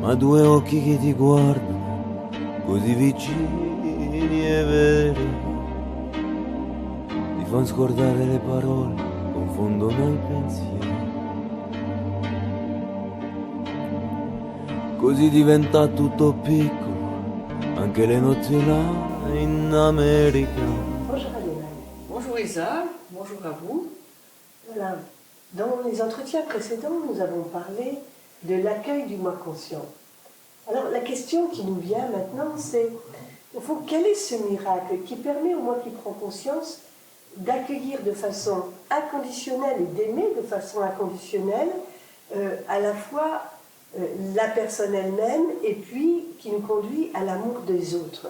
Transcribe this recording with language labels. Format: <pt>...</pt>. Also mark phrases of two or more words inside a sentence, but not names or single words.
<it>Ma due occhi che ti guardano, così vicini e veri, ti fanno scordare le parole, confondono i pensieri. Così diventa tutto piccolo, anche le notti là in America.</it> <fr>Bonjour Aléna. Bonjour Isa, bonjour à vous. Voilà. Dans les entretiens précédents, nous avons parlé de l'accueil du moi conscient. Alors la question qui nous vient maintenant, c'est au fond, quel est ce miracle qui permet au moi qui prend conscience d'accueillir de façon inconditionnelle et d'aimer de façon inconditionnelle à la fois la personne elle-même et puis qui nous conduit à l'amour des autres.</fr>